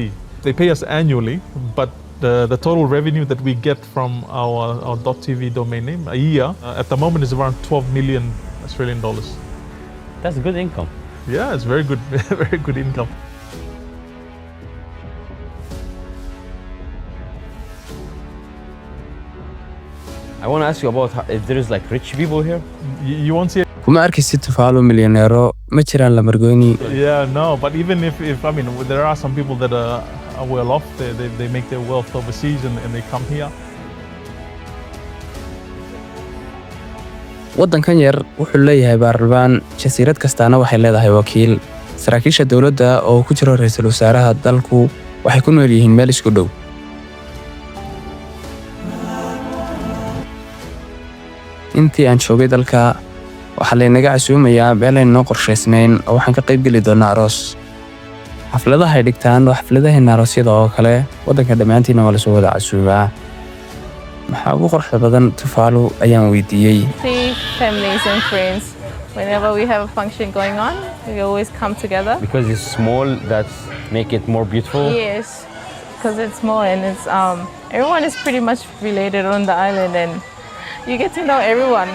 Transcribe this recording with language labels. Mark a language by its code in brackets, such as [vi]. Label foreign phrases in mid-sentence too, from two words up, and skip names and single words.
[en] They pay us annually, but the total revenue that we get from our .tv domain name a year at the moment is around 12 million Australian dollars. That's good income. Yeah, it's very good, very good income. I want to ask you about if there is like rich people here. You won't see it. [so] kuma arkaysid Tuvalu milyaneero, ma jiraan Lamborghini. [en] Yeah, no, but even if I mean, there are some people that are well off. They make their wealth overseas and they come here. [so] waddankan yar wuxuu leeyahay baarlabaan, jasiirad kastaana waxay leedahay wakiil. saraakiisha dowladda oo ku jiro ra'iisul wasaaraha dalku waxay ku nool yihiin meel isku dhow. intii aan joogay dalka waxaa laynaga casuumayaa meel aynoo qorshaysnayn oo waxaan ka qayb geli doonaa aroos. xafladaha ay dhigtaan waa xafladaheena aroosyada oo kale. waddanka dhammaantiina waa lasoo wada casuumaa. maxaa ugu quruxda badan Tuvalu ayaan weydiiyey. [en] See families and friends. Whenever we have a function going on, we always come together. Because it's small, that's make it more beautiful. Yes, because it's small and it's everyone is pretty much related on the island, and you get to know everyone.